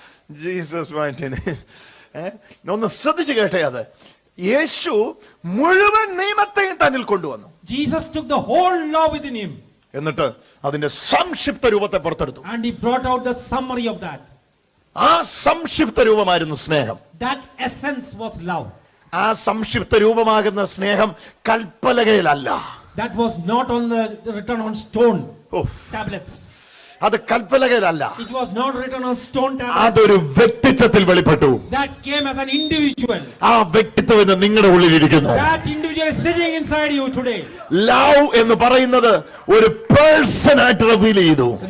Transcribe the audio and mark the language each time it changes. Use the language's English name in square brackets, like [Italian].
[Malayalam] Jesus മാറ്റിന് ഒന്ന് ശ്രദ്ധിച്ചു കേട്ടേ. അത് യേശു മുഴുവൻ നിയമത്തെയും തന്നിൽ കൊണ്ടുവന്നു. [English] Jesus took the whole law within him. [Malayalam] എന്നിട്ട് അതിന്റെ സംക്ഷിപ്ത രൂപത്തെ പുറത്തെടുത്തു. [English] And he brought out the summary of that. [Malayalam] ആ സംക്ഷിപ്ത രൂപമായിരുന്നു സ്നേഹം. [English] That essence was love. [Malayalam] ആ സംക്ഷിപ്ത രൂപമാകുന്ന സ്നേഹം കൽപ്പലകയിലല്ല. [English] That was not on the written on stone tablets. [Malayalam] അത് കൽപ്പലകയിലല്ല. [English] It was not written on stone tablets. [Malayalam] അതൊരു വ്യക്തിത്വത്തിൽ വെളിപ്പെട്ടു. [English] That came as an individual. [Malayalam] ആ വ്യക്തിത്വം ഇന്ന് നിങ്ങളുടെ ഉള്ളിലിരിക്കുന്നു. [English] That individual is sitting inside you today. [Malayalam] Love എന്ന് പറയുന്നത് ഒരു പേഴ്സൺ ആയിട്ട് റിവീൽ ചെയ്തു.